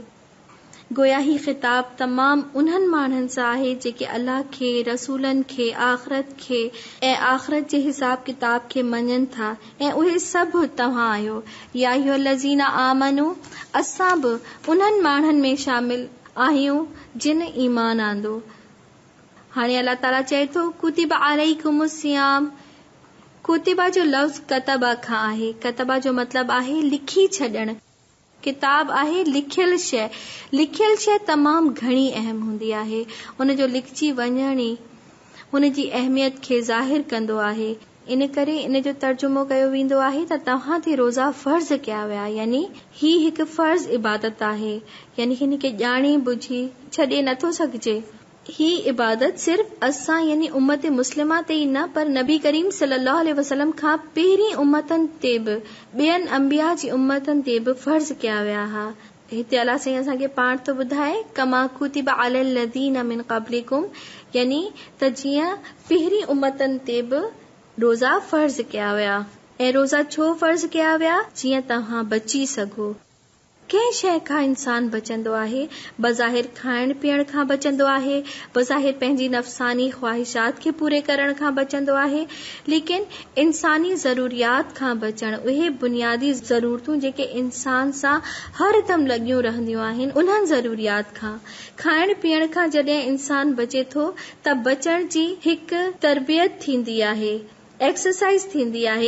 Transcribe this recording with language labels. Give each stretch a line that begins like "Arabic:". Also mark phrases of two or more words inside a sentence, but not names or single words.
Sindhi: गोया ही ख़िताब तमाम उन्हनि माण्हुनि सां आहे जेके अल्लाह खे, रसूलनि खे, आख़िरत खे ऐं आख़िरत जे हिसाब किताब खे मञनि था, ऐं उहे सभु तव्हां आहियो।
Arabic: يا أيها الذين آمنوا,
Sindhi: असां बि उन्हनि माण्हुनि में शामिल आहियूं जिन ईमान आंदो। हाणे अल्लाह ताला चए थो,
Arabic: كتب عليكم الصيام.
Sindhi: कुतिबा जो लफ़्ज़ कतबा खां आहे। कतबा जो मतिलबु आहे लिखी छॾणु। किताब आहे लिखियल शइ। लिखियल शइ तमामु घणी अहम हूंदी आहे। उनजो लिखजी वञण ई हुन जी अहमियत खे ज़ाहिर कंदो आहे। इन करे इन जो तर्जुमो कयो वेंदो आहे त तव्हां ते रोज़ा फ़र्ज़ कया विया, यानी ही हिकु फ़र्ज़ इबादत आहे, यानी हिन खे ॼाणे बुझी छॾे नथो सघिजे। ही इबादत सिर्फ़ असां यानी उम्मत मुस्लिमा ते ई न, पर नबी करीम
Arabic: صلى الله عليه وسلم
Sindhi: खां पहिरीं उम्मतनि ते बि, ॿियनि अंबिया जी उम्मतनि ते बि फ़र्ज़ कया विया हा। हिते अल्लाह साईं असांखे पाण थो ॿुधाए,
Arabic: كما كتب على الذين من قبلكم,
Sindhi: यानी त जीअं पहिरीं उम्मतनि ते बि रोज़ा फ़र्ज़ कया विया। ऐं रोज़ा छो फ़र्ज़ कया विया? जीअं तव्हां बची सघो। कंहिं शइ खां इंसान बचंदो आहे, बज़ाहिर खाइण पीअण खां बचंदो आहे, बज़ाहिर पंहिंजी नफ़सानी ख़्वाहिशात खे पूरे करण खां बचंदो आहे, लेकिन इंसानी ज़रूरियात खां बचण, उहे बुनियादी ज़रूरतूं जेके इंसान सां हर दम लॻियूं रहंदियूं आहिनि, उन्हनि ज़रूरियात खां, खाइण पीअण खां जॾहिं इंसान बचे थो त बचण जी हिकु तरबियत थींदी आहे, एक्सरसाइज थींदी आहे।